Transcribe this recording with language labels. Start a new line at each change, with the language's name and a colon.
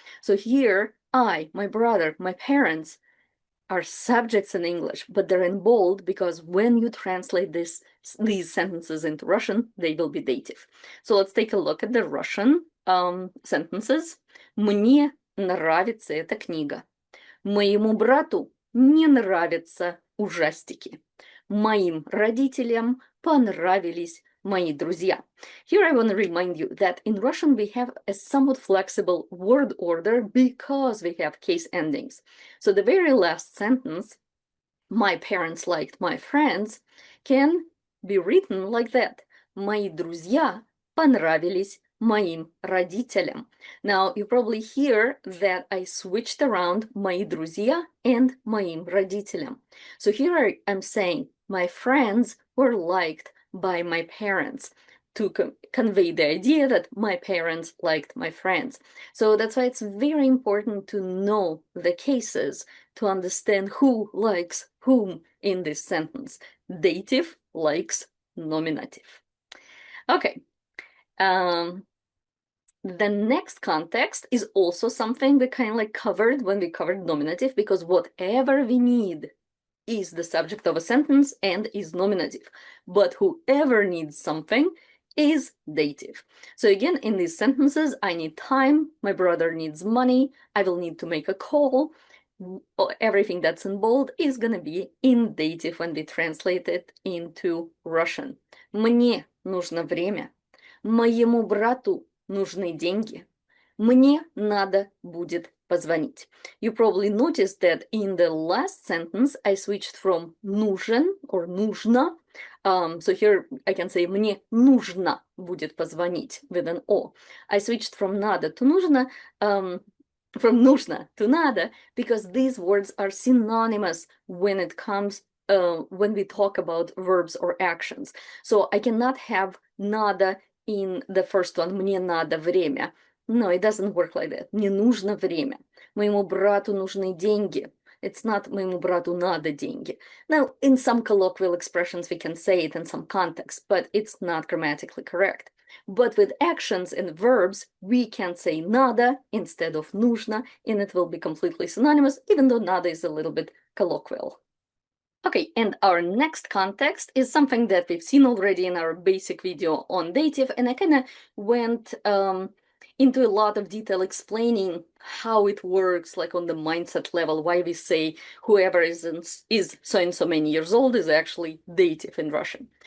English: So here, I, my brother, my parents are subjects in English, but they're in bold because when you translate these sentences into Russian, they will be dative. So let's take a look at the Russian sentences.
Russian: Мне нравится эта книга. Моему брату не нравятся ужастики. Моим родителям понравились мои друзья.
English: Here I want to remind you that in Russian we have a somewhat flexible word order because we have case endings. So the very last sentence, my parents liked my friends, can be written like that.
Russian: Мои друзья понравились моим родителям.
English: Now you probably hear that I switched around
Russian: мои друзья
English: and
Russian: моим родителям.
English: So here I'm saying my friends were liked by my parents to convey the idea that my parents liked my friends. So that's why it's very important to know the cases to understand who likes whom in this sentence. Dative likes nominative. Okay. The next context is also something we kind of like covered when we covered nominative, because whatever we need is the subject of a sentence and is nominative, but whoever needs something is dative. So again, in these sentences, I need time, my brother needs money, I will need to make a call, everything that's in bold is gonna be in dative when we translate it into Russian.
Russian: Мне нужно время. Моему брату нужны деньги. Мне надо будет позвонить.
English: You probably noticed that in the last sentence I switched from нужен or нужно. So here I can say
Russian: мне нужно будет позвонить
English: with an O. I switched from надо to нужно, from нужно to надо, because these words are synonymous when it comes when we talk about verbs or actions. So I cannot have надо in the first one,
Russian: мне надо время.
English: No, it doesn't work like that.
Russian: Мне нужно время. Моему брату нужны деньги.
English: It's not
Russian: моему брату надо деньги.
English: Now, in some colloquial expressions, we can say it in some context, but it's not grammatically correct. But with actions and verbs, we can say надо instead of нужно, and it will be completely synonymous, even though надо is a little bit colloquial. Okay, and our next context is something that we've seen already in our basic video on dative, and I kind of went into a lot of detail explaining how it works, like on the mindset level, why we say whoever is so and so many years old is actually dative in Russian.